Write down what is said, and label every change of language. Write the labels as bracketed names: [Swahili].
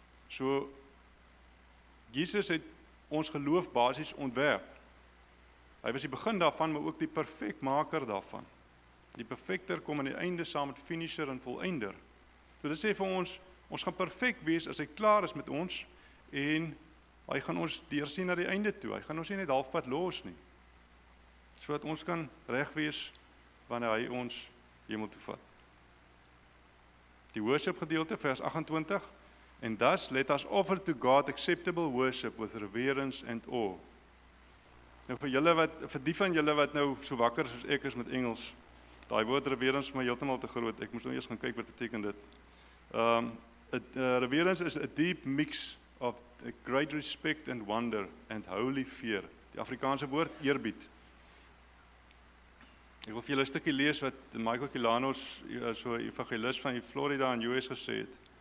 [Afrikaans] So, Jesus het ons geloof basies ontwerp. Hy was die begin daarvan, maar ook die perfekmaker daarvan. Die perfekter kom aan die einde saam met finisher en volëinder. So dit sê vir ons, ons gaan perfek wees as hy klaar is met ons, en hy gaan ons deursien na die einde toe. Hy gaan ons nie net halfpad los nie. Sodat ons kan reg wees wanneer hy ons hemel toe vat. Die worship gedeelte, vers 28, [English] And thus let us offer to God acceptable worship with reverence and awe. [Afrikaans] Nou vir die van julle wat nou so wakker soos ek is met Engels, daai woord reverence is my heeltemal te groot. Ek moes nou eers gaan kyk wat beteken dit. [English] Reverence is a deep mix of a great respect and wonder and holy fear. [Afrikaans] Die Afrikaanse woord eerbied. Ek wil vir julle 'n stukkie lees wat Michael Kilanos, so 'n evangelis van Florida in US gesê het.